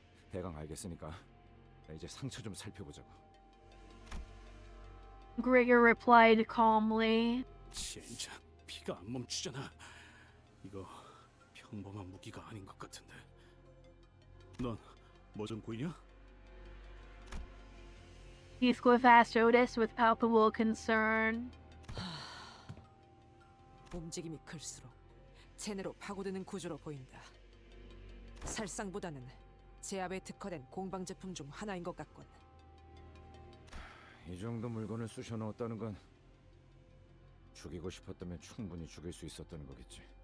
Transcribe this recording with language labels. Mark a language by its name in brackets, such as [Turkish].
[Korean] 대강 알겠으니까 이제 상처 좀 살펴보자고. [English] Gregor replied calmly. [Korean] 젠장, 피가 안 멈추잖아. 이거 평범한 무기가 아닌 것 같은데. 넌 뭐 좀 보이냐? [English] Heathcliff asked Otis with palpable concern. [Korean] 움직임이 클수록 체내로 파고드는 구조로 보인다. 살상보다는 제압에 특화된 공방 제품 중 하나인 것 같군. 이 정도 물건을 쑤셔 넣었다는 건 죽이고 싶었다면 충분히 죽일 수 있었다는 거겠지.